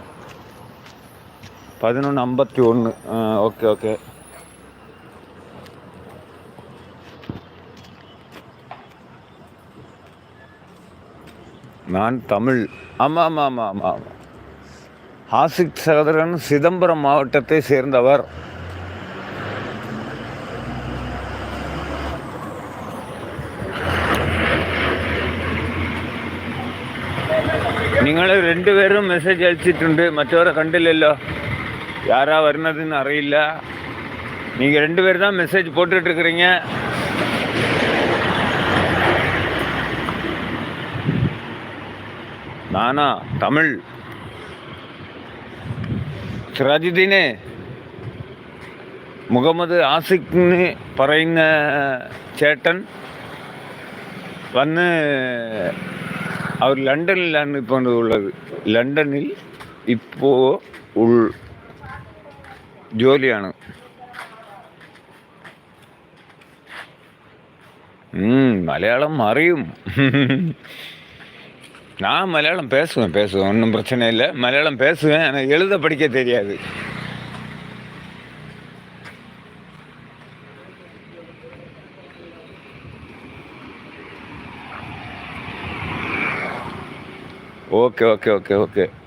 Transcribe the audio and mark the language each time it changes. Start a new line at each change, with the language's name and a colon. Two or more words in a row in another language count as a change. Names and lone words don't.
Tamil: 11:51. ஓகே ஓகே. நான் தமிழ். ஆமாம் ஆமாம் ஆமாம் ஆமாம் ஆமாம். ஆசிக் சகோதரன் சிதம்பரம் மாவட்டத்தை சேர்ந்தவர்.
Malayalam: നിങ്ങൾ രണ്ടുപേരും മെസ്സേജ് അയച്ചിട്ടുണ്ട്, മറ്റവരെ കണ്ടില്ലല്ലോ. ആരാ വരുന്നതെന്ന് അറിയില്ല.
Tamil: நீங்கள் 2 பேர் தான் மெசேஜ் போட்டுட்ருக்குறீங்க. நானா தமிழ்.
Malayalam: സിറാജുദ്ദീനെ, മുഹമ്മദ് ആസിഖിന് പറയുന്ന ചേട്ടൻ വന്ന് അവർ ലണ്ടനിലാണ് ഇപ്പോൾ ഉള്ളത്. ലണ്ടനിൽ ഇപ്പോൾ ജോലിയാണ്. മലയാളം അറിയും.
Tamil: நான் மலையாளம் பேசுவேன், ஒன்றும் பிரச்சனை இல்லை. மலையாளம் பேசுவேன், எனக்கு எழுத படிக்க தெரியாது. ஓகே ஓகே ஓகே ஓகே.